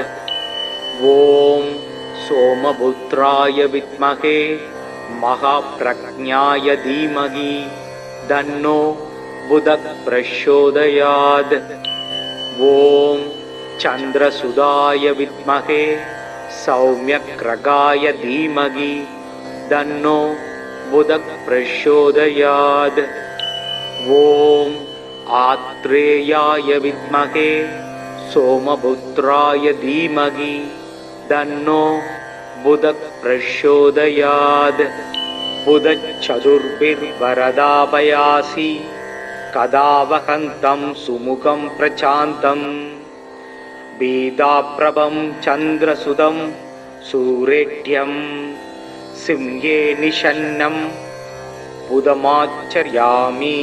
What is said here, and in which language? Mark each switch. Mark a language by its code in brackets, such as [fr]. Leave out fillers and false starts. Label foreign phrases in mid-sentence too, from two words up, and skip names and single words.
[sa] ॐ सोमपुत्राय विद्महे महाप्रज्ञाय धीमहि तन्नो बुधः प्रचोदयात्। ॐ चन्द्रसुताय विद्महे सौम्यग्रहाय धीमहि तन्नो बुधः प्रचोदयात्। ओम आत्रेयाय विद्महे सोमपुत्राय धीमहि तन्नो बुधः प्रचोदयात्। बुधश्चतुर्भिर्वरदाभयासि कदावहन्तं सुमुखं प्रशान्तं वेदाप्रभं चन्द्रसुतं सूरेढ्यं सिंहे निषन्नं बुधमाचर्यामि।